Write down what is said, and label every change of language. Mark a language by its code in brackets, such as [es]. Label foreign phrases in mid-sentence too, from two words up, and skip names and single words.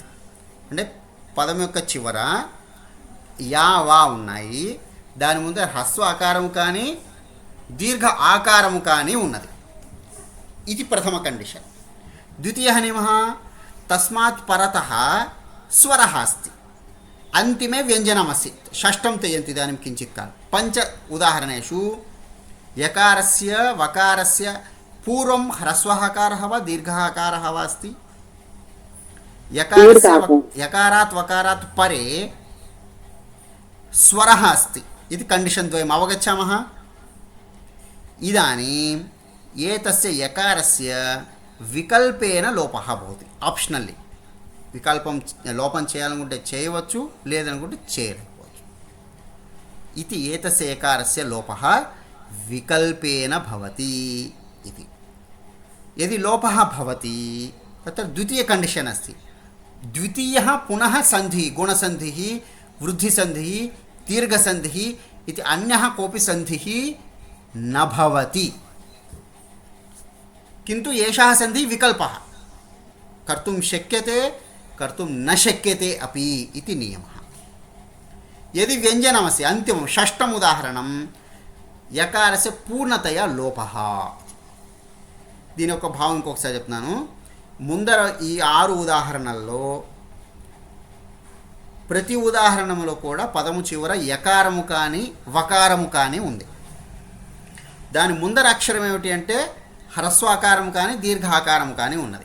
[te] అంటే పదం యొక్క చివర యా వా ఉన్నాయి, దాని ముందర హ్రస్వ ఆకారము కానీ దీర్ఘ ఆకారము కానీ ఉన్నది. ఇది ప్రథమ కండిషన్. [sa] ద్వితీయः నియమः తస్మాత్ పరతः స్వరः अस्ति, अन्तिमे व्यञ्जनमस्ति, षष्ठं त्यजन्ति इदानीं किञ्चित् कालं। 5 उदाहरणेषु यकारस्य वकारस्य पूर्वं ह्रस्वः अकारः वा दीर्घः अकारः वा अस्ति। यकारात् वकारात् परे स्वरः अस्ति इति कंडीशन् द्वयम् अवगच्छामः। इदानीम् एतस्य यकारस्य వికల్పేన లోపः భవతి, [te] ఆప్షనల్లీ వికల్పం లోపం చేయాలనుకుంటే చేయవచ్చు, లేదనుకుంటే చేయలేకపోవచ్చు. [sa] ఇది ఏతస్య ఏకారస్య లోపः వికల్పేన భవతి ఇది. यदि लोपः भवति तत्र द्वितीय कंडीशन् अस्ति। द्वितीयः पुनः सन्धिः, गुणसन्धिः, वृद्धिसन्धिः, दीर्घसन्धिः इति अन्यः कोऽपि सन्धिः न भवति, किन्तु एषः सन्धिः विकल्पः कर्तुं शक्यते, कर्तुं न शक्यते अपि इति नियमः। यदि व्यञ्जनमस्ति, अन्तिमं षष्ठम् उदाहरणं यकारस्य पूर्णतया लोपः। [te] దీని యొక్క భావం ఇంకొకసారి చెప్తున్నాను. ముందర ఈ 6 ఉదాహరణల్లో ప్రతి ఉదాహరణలో కూడా పదము చివర యకారము కానీ వకారము కానీ ఉంది. దాని ముందర అక్షరం ఏమిటి అంటే హ్రస్వాకారము కానీ దీర్ఘాకారము కానీ ఉన్నది.